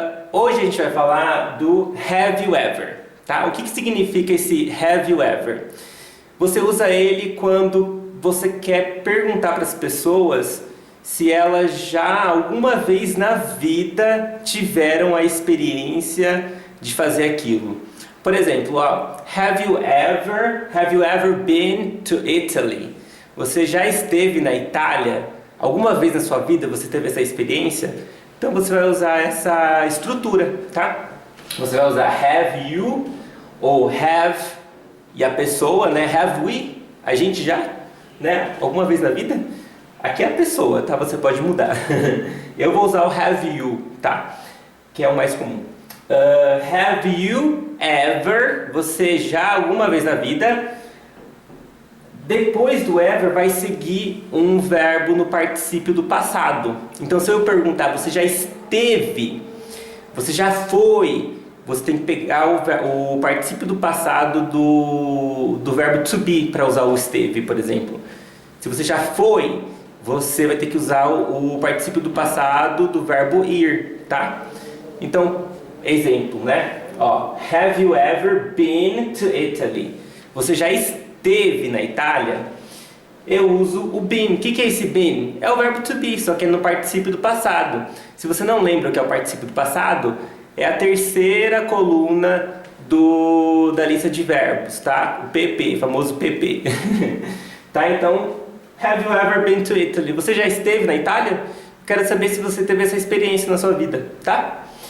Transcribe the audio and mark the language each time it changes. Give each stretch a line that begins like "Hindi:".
Portuguese: Hoje a gente vai falar do
English: have you ever,
Portuguese: tá? O que significa esse
English: have you ever?
Portuguese: Você usa ele quando você quer perguntar para as pessoas se elas já alguma vez na vida tiveram a experiência de fazer aquilo. Por exemplo, ó,
English: have you ever been to Italy?
Portuguese: Você já esteve na Itália? Alguma vez na sua vida você teve essa experiência? Então você vai usar essa estrutura, tá? Você vai usar
English: have you
Portuguese: ou have e a pessoa, né?
English: Have we?
Portuguese: A gente já, né? Alguma vez na vida? Aqui é a pessoa, tá? Você pode mudar. Eu vou usar o
English: have you,
Portuguese: tá? Que é o mais comum.
English: Have you ever?
Portuguese: Você já alguma vez na vida? Depois do ever vai seguir um verbo no particípio do passado. Então se eu perguntar, você já esteve? Você já foi? Você tem que pegar o particípio do passado do verbo
English: to be
Portuguese: para usar o esteve, por exemplo. Se você já foi, você vai ter que usar o particípio do passado do verbo ir, tá? Então, exemplo, né? Ó,
English: have you ever been to Italy?
Portuguese: Você já esteve na Itália? Eu uso o
English: been.
Portuguese: O que é esse been? É o verbo
English: to be,
Portuguese: só que é no particípio do passado. Se você não lembra o que é o particípio do passado, é a terceira coluna da lista de verbos, tá? O PP, famoso PP. Tá? Então,
English: have you ever been to Italy?
Portuguese: Você já esteve na Itália? Quero saber se você teve essa experiência na sua vida, tá?